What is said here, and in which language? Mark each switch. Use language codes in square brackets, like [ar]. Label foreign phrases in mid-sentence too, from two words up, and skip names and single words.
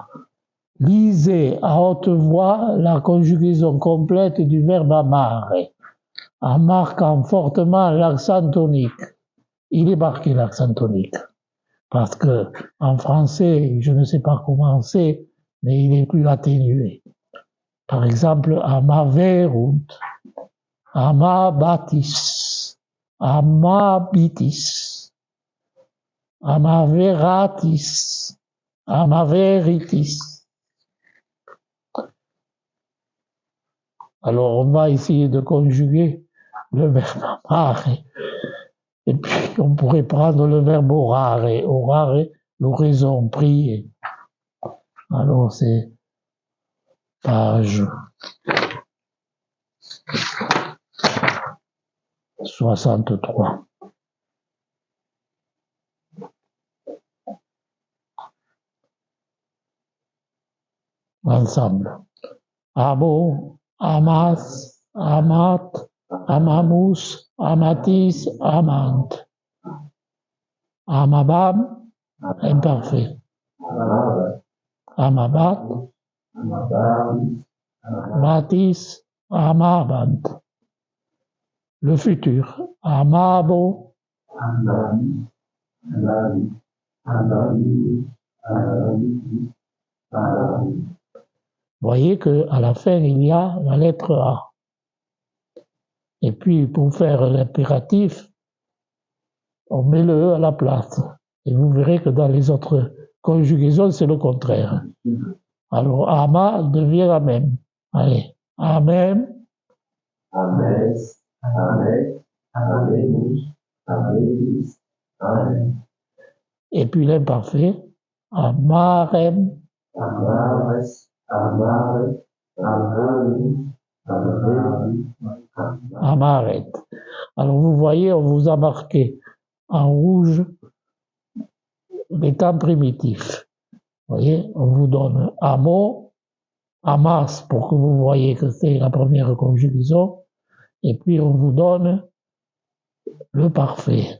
[fr] Lisez à haute voix la conjugaison complète du verbe amare, en marquant fortement l'accent tonique. Il est marqué l'accent tonique, parce que en français, je ne sais pas comment c'est, mais il est plus atténué. Par exemple, [la] amaverunt, amabatis, amabitis, amaveratis, amaveritis. [fr] Alors, on va essayer de conjuguer le verbe amare. Et puis, on pourrait prendre le verbe orare. Orare, l'oraison, prier. Alors, c'est page 63. Ensemble. [la] Amo, amas, amat, amamus, amatis, amant. Amabam, imparfait. Amabat, matis, amabant. [fr] Le futur. Amabo, voyez qu'à la fin, il y a la lettre A. Et puis, pour faire l'impératif, on met le E à la place. Et vous verrez que dans les autres conjugaisons, c'est le contraire. Alors, ama devient amem. Allez, amem. [la] Ames, amet, amemus, ametis, amen. Et puis l'imparfait, amarem. Amares, amare, amaris, amaris, Amaret. [fr] Alors vous voyez, on vous a marqué en rouge les temps primitifs. Vous voyez, on vous donne [la] amo, amas [fr] pour que vous voyez que c'est la première conjugaison, et puis on vous donne le parfait.